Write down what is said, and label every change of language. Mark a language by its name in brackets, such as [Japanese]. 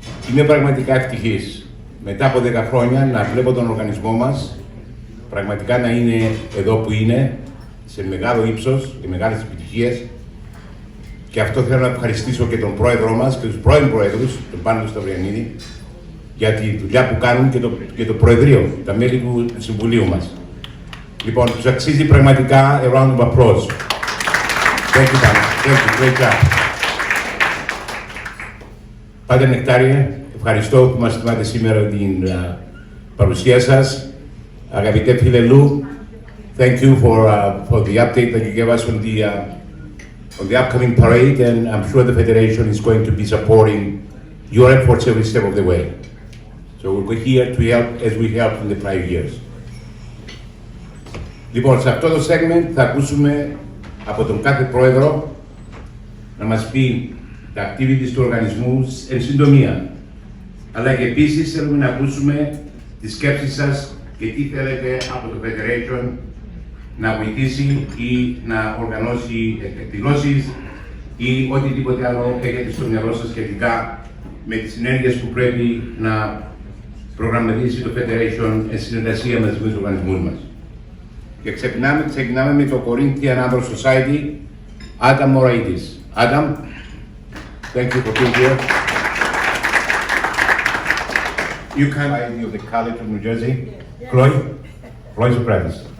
[Greek] Είμαι πραγματικά ευτυχής μετά από 10 χρόνια να βλέπω τον οργανισμό μας πραγματικά να είναι εδώ που είναι, σε μεγάλο ύψος και μεγάλες επιτυχίες. Και αυτό θέλω να ευχαριστήσω και τον πρόεδρό μας και τους πρώην πρόεδρους, τον Πάνο Σταυριανίδη, για τη δουλειά που κάνουν και το Προεδρείο, τα μέλη του Συμβουλίου μας. Λοιπόν, τους αξίζει πραγματικά [English] a round of applause. Thank you, Pano. Thank you. Great job. [Greek] Πάτερ Νεκτάριε, ευχαριστώ που μας θυμάται σήμερα την παρουσία σας. Αγαπητέ φίλε [English] Λου, thank you for the update that you gave us on the upcoming parade, and I'm sure the Federation is going to be supporting your efforts every step of the way. So we're here to help as we helped in the prior years. [Greek] Λοιπόν, σε αυτό το segment θα ακούσουμε από τον κάθε πρόεδρο να μας πει τα activities του οργανισμού εν συντομία. Αλλά και επίσης θέλουμε να ακούσουμε τις σκέψεις σας και τι θέλετε από το Federation να βοηθήσει ή να οργανώσει εκδηλώσεις ή οτιδήποτε άλλο έχετε στο μυαλό σας σχετικά με τις συνέργειες που πρέπει να προγραμματίσει το Federation εν συνεργασία με τους οργανισμούς μας. Και ξεκινάμε με το Corinthian Andro Society, Adam Moraitis. [English] Adam, thank you for being here. You can be of the College of New Jersey. Chloe, Chloe Sopratis.